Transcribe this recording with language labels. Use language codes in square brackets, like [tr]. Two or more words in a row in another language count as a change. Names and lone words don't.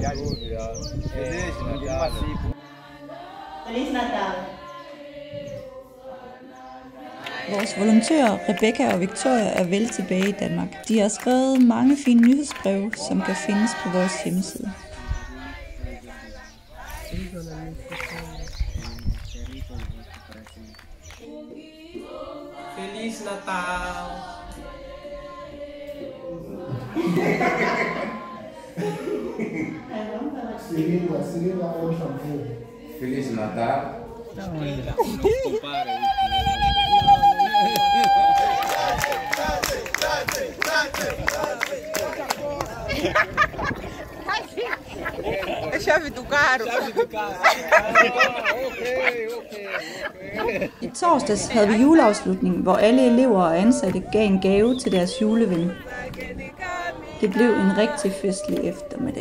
[pt] Feliz Natal! [da] Vores volontører Rebecca og Victoria er vel tilbage i Danmark. De har skrevet mange fine nyhedsbreve, som kan findes på vores hjemmeside. [pt] Feliz Natal! Feliz Natal! É chave do carro. [da] I torsdags havde vi juleafslutning, hvor alle elever og ansatte gav en gave til deres juleven. Det blev en rigtig festlig eftermiddag.